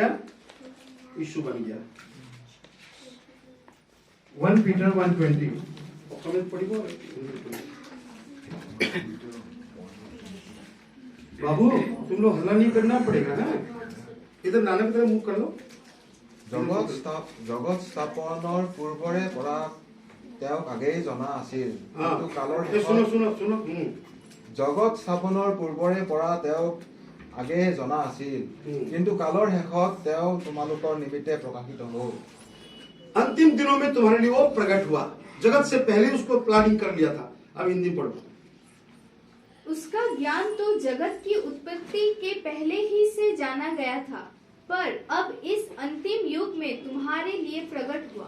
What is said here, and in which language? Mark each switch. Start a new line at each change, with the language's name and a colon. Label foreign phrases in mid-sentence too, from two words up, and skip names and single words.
Hindi: यीशु बन गया। 1 पीटर 1:20 पढ़िगो। बाबू तुम लोग हल्ला नहीं करना पड़ेगा ना, इधर नानक तरह मुंह कर लो।
Assamese: জগত স্থাপনৰ পূৰ্বৰে পৰা তেওঁক আগেয়ে জনা আছিল, কিন্তু কালৰ জগত স্থাপনৰ পূৰ্বৰে পৰা তেওঁক আগেয়ে জনা আছিল, কিন্তু কালৰ শেষত তেওঁ তোমালোকৰ নিমিত্তে প্ৰকাশিত হ'ল।
Hindi: अंतिम दिनों में तुम्हारे लिए वो प्रकट हुआ। जगत से पहले उसको प्लानिंग कर लिया था। अब हिंदी पढ़ो। उसका ज्ञान तो जगत की उत्पत्ति के पहले ही से जाना गया था, पर अब इस अंतिम युग में तुम्हारे लिए प्रकट हुआ।